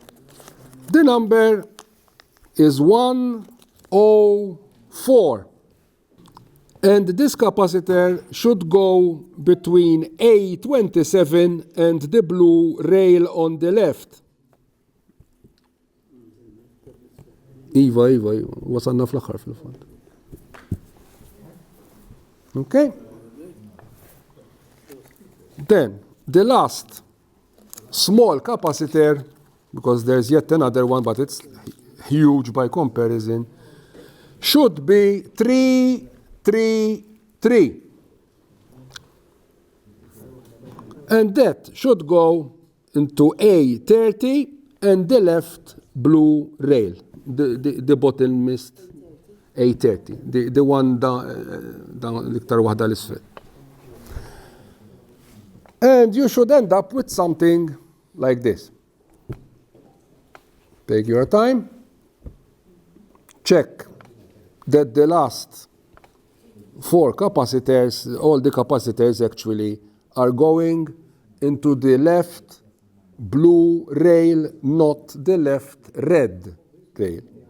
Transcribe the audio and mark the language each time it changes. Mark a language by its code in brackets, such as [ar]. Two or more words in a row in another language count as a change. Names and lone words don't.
[en] The number is 104. And this capacitor should go between A27 and the blue rail on the left. [mt] Iva, wasalna fl-aħħar fil-fatt. [en] Okay? Then, the last small capacitor, because there's yet another one, but it's huge by comparison, should be 3, 3, 3. And that should go into A30 and the left blue rail, the bottommost A30, the one down [mt] l-iktar waħda l-isfel. [en] And you should end up with something like this. Take your time. Check that the last 4 capacitors, all the capacitors actually, are going into the left blue rail, not the left red rail.